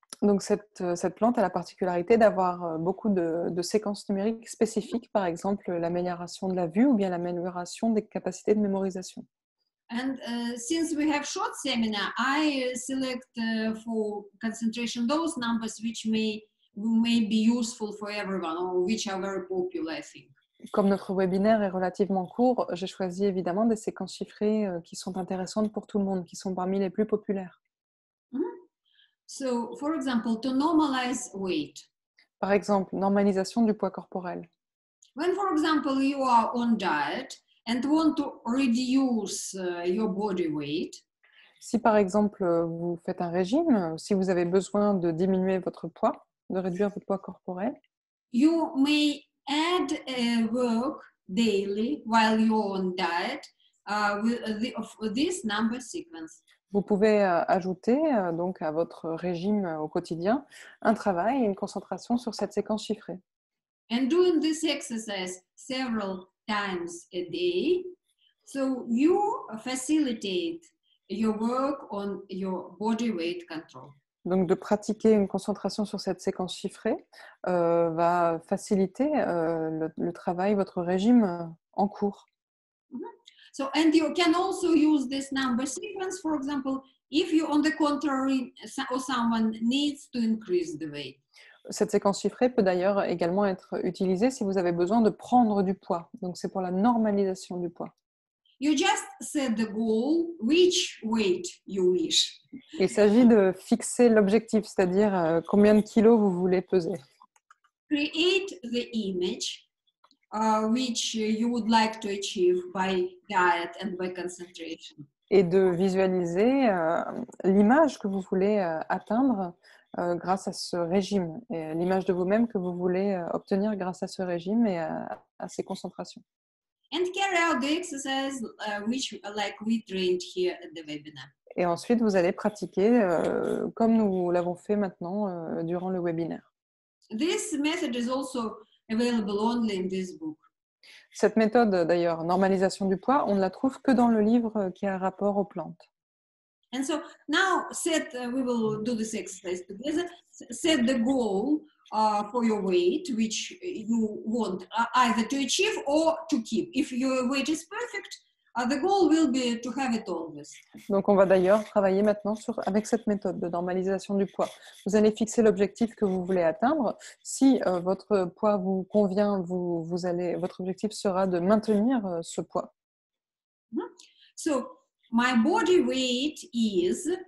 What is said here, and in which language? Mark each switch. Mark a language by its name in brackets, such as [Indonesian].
[French] Donc cette plante a la particularité d'avoir beaucoup de séquences numériques spécifiques, par exemple l'amélioration de la vue ou bien l'amélioration des capacités de mémorisation. [English] And since we have short seminar, I select for concentration those numbers which may be useful for everyone or which are very popular, I think. [French] Comme notre webinaire est relativement court, j'ai choisi évidemment des séquences chiffrées qui sont intéressantes pour tout le monde, qui sont parmi les plus populaires. [English] So, for example, to normalize weight. [French] Par exemple, normalisation du poids corporel. [English] When, for example, you are on diet and want to reduce your body weight. [French] Si par exemple vous faites un régime, si vous avez besoin de diminuer votre poids, de réduire votre poids corporel, [English] you may add work daily while you're on diet with this number sequence. [French] Vous pouvez ajouter donc à votre régime au quotidien un travail et une concentration sur cette séquence chiffrée. [English] And doing this exercise several times a day, so you facilitate your work on your body weight control. [French] Donc de pratiquer une concentration sur cette séquence chiffrée va faciliter le travail, votre régime en cours. [English] So, and you can also use this number sequence, for example, if you, on the contrary, or someone needs to increase the weight. [French] Cette séquence chiffrée peut d'ailleurs également être utilisée si vous avez besoin de prendre du poids. Donc c'est pour la normalisation du poids. [English] You just set the goal, which weight you wish. [French] Il s'agit de fixer l'objectif, c'est-à-dire combien de kilos vous voulez peser. [English] Create the image which you would like to achieve by diet and by concentration. [French] Et de visualiser l'image que vous voulez atteindre grâce à ce régime, et l'image de vous-même que vous voulez obtenir grâce à ce régime et à ces concentrations. [English] And carry out the exercise which like we trained here at the webinar. [French] Et ensuite, vous allez pratiquer comme nous l'avons fait maintenant durant le webinaire. [English] This method is also available only in this book. [French] Cette méthode, d'ailleurs, normalisation du poids, on ne la trouve que dans le livre qui a rapport aux plantes. [English] And so now we will do this exercise together. Set the goal for your weight, which you want either to achieve or to keep. If your weight is perfect, the goal will be to have it always. [French] Donc, on va d'ailleurs travailler maintenant avec cette méthode de normalisation du poids. Vous allez fixer l'objectif que vous voulez atteindre. Si votre poids vous convient, votre objectif sera de maintenir ce poids. [English] So, my body weight is...